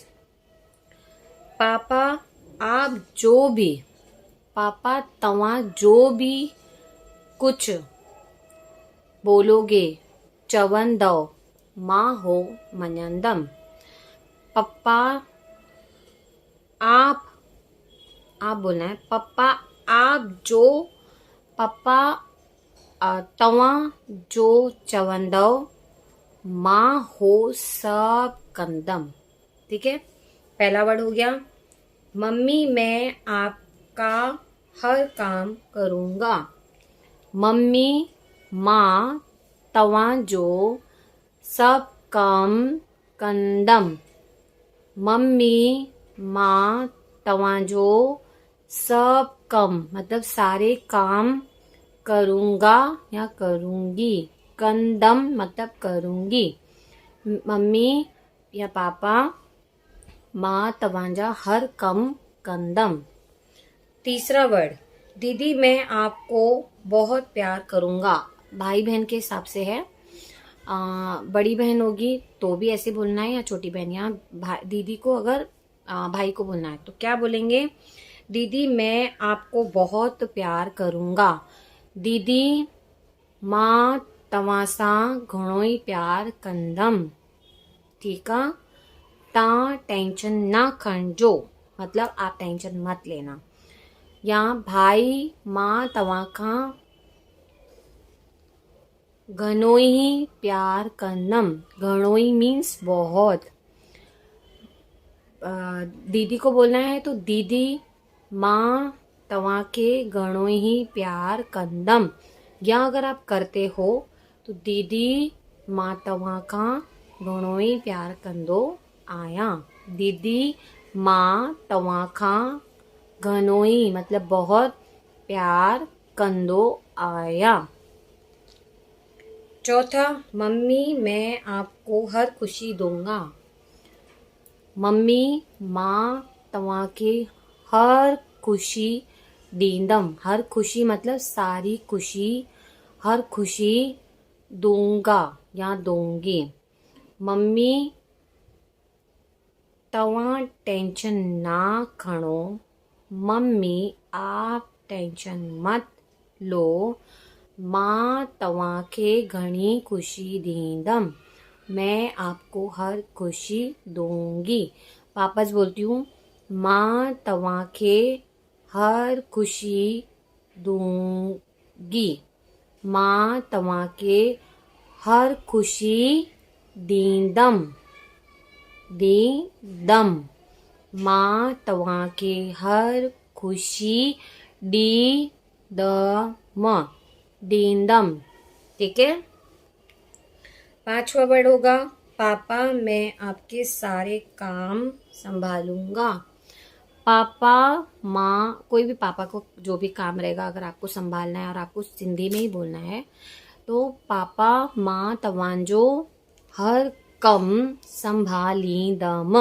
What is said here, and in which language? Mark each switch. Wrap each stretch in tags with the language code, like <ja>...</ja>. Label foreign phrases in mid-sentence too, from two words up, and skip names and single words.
<hi>पापा आप जो भी,</hi> <sd>पापा तव्हां जो भी</sd> <hi>कुछ बोलोगे</hi> <sd>चवंदव मां हो मञंदम।</sd> <hi>पप्पा आप बोलना है। पप्पा आप जो,</hi> <sd>पप्पा तव्हां जो चवंदव मां हो सब कंदम।</sd> <hi>ठीक है, पहला वर्ड हो गया। मम्मी मैं आपका हर काम करूंगा।</hi> <sd>मम्मी मां तव्हां जो सब काम कंदम। मम्मी मां तव्हां जो सब कम</sd> <hi>मतलब सारे काम करूंगा या करूंगी।</hi> <sd>कंदम</sd> <hi>मतलब करूंगी।</hi> <sd>मम्मी या पापा मां तव्हांजा हर कम कंदम।</sd> <hi>तीसरा वर्ड, दीदी मैं आपको बहुत प्यार करूंगा। भाई बहन के हिसाब से है। बड़ी बहन होगी तो भी ऐसे बोलना है, या छोटी बहन या दीदी को अगर भाई को बोलना है तो क्या बोलेंगे? दीदी मैं आपको बहुत प्यार करूंगा।</hi> <sd>दीदी मां तव्हां सां घणो ई प्यार कंदम।</sd> <hi>ठीक है,</hi> <sd>तव्हां टेंशन ना खणजो</sd> <hi>मतलब आप टेंशन मत लेना।</hi> <sd>या भाई मां तव्हां खां घणो ही प्यार कंदम। घणो ही</sd> <hi>मीन्स बहुत। दीदी को बोलना है तो</hi> <sd>दीदी मां तव्हां के घणो ही प्यार कंदम।</sd> <hi>या अगर आप करते हो तो</hi> <sd>दीदी मां तव्हां खां घणो ही प्यार कंदो आहियां। दीदी मां तव्हां खां घणो ही</sd> <hi>मतलब बहुत</hi> <sd>प्यार कंदो आहियां।</sd> <hi>चौथा, मम्मी मैं आपको हर खुशी दूंगा।</hi> <sd>मम्मी मां तव्हां खे हर खुशी ॾींदमि।</sd> <hi>हर खुशी मतलब सारी खुशी, हर खुशी दूंगा या दूंगी।</hi> <sd>मम्मी तव्हां टेंशन ना खणो।</sd> <hi>मम्मी आप टेंशन मत लो।</hi> <sd>मां तव्हां खे घणी खुशी ॾींदमि।</sd> <hi>मैं आपको हर खुशी दूंगी। वापस बोलती हूँ,</hi> <sd>मां तव्हां खे हर खुशी दूंगी। मां तव्हां खे हर खुशी ॾींदमि। मां तव्हां खे हर खुशी ॾींदमि।</sd> <hi>ठीक है, पांचवा वर्ड होगा, पापा मैं आपके सारे काम संभालूंगा।</hi> <sd>पापा माँ,</sd> <hi>कोई भी पापा को जो भी काम रहेगा अगर आपको संभालना है और आपको सिंधी में ही बोलना है तो</hi> <sd>पापा माँ तव्हांजो हर कम संभालींदम।</sd>